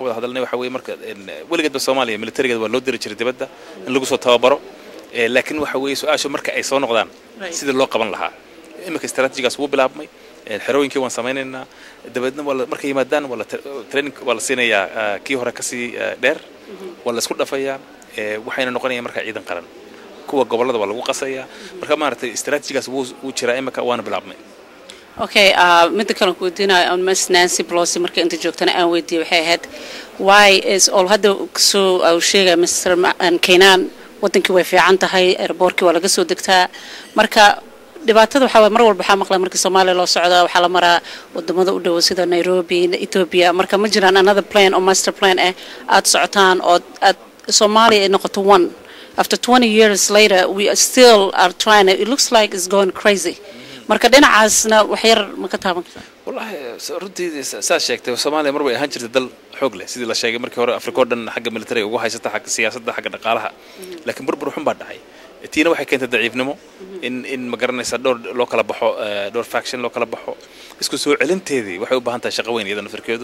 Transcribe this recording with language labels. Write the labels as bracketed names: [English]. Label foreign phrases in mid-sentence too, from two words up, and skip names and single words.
[Somali] wada hadalnay waxa weeye marka weligeedba Soomaaliya militarigeeda waa loo diri jiray dibadda in lagu soo tababaro laakiin waxa weeye su'aashu marka ay soo noqdaan sida loo qaban lahaa imika istaraatijigaas wuu bilaabmay xerooyinkii waan samaynaynaa dabeedna markay yimaadaan wala training wala siinayaa kii hore ka sii dheer wala isku dhafayaa waxayna noqonayaan marka ciidan qaran kuwa gobolada waa lagu qasayaa marka maartay istaraatijigaas wuu jiraa imika waana bilaabmay okay mid kale ku weydiinaa on Miss Nancy Pelosi markay inta joogtana aan weydiiyay waxay ahayd [English] why is all [Somali] hada soo sheegay Mr. Keenan wadankii way fiican tahay airportkii waa laga soo degtaa marka dhibaatada waxa mar walba waxa maqlay markii Soomaaliya loo socdo waxa la maraa wadamada u dhow sida Nairobi Ethiopia marka ma jiraan [English] another plan or master plan [Somali] aad socotaan oo Soomaaliya ay noqoto [English] one after 20 years later we still are trying it looks like it's going crazy [Somali] marka dhinacaasna wax yar ma ka taaban kartaa wallahi runtii saas sheegtay Soomaaliya mar way ahaan jirtay dal xoog leh sidii la sheegay markii hore Afrika oo dhan xagga military ugu haysata xagga siyaasadda xagga dhaqaalaha laakiin burbur xun baa dhacay tiina waxay keentay daciifnimo in ma garanaysa dhowr kala baxo dhowr faction loo kala baxo isku soo celinteedii waxay u baahan tahay shaqo weyn iyada nafirkeedu